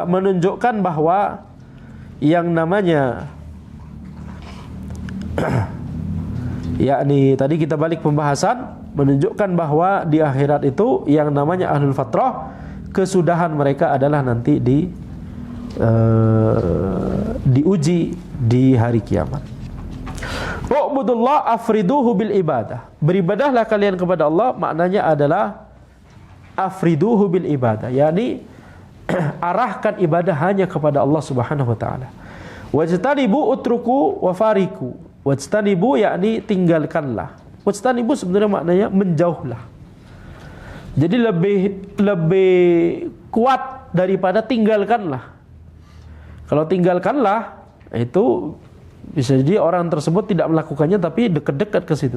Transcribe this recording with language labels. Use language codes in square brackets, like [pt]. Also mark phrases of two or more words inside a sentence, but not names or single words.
[id] Menunjukkan bahwa yang namanya yakni tadi kita balik pembahasan, menunjukkan bahwa di akhirat itu yang namanya ahlul fatrah, kesudahan mereka adalah nanti diuji di hari kiamat. [ar] واعبدوا الله أفردوه بالعبادة. [id] Beribadahlah kalian kepada Allah, maknanya adalah [ar] أفردوه بالعبادة, [id] yakni arahkan ibadah hanya kepada Allah [ar] سبحانه وتعالى. واجتنبوا اتركوا وفارقوا. [id] Wajtanibu yakni tinggalkanlah. Wajtanibu sebenarnya maknanya menjauhlah. Jadi lebih kuat daripada tinggalkanlah. Kalau tinggalkanlah itu bisa jadi orang tersebut tidak melakukannya tapi dekat-dekat ke situ.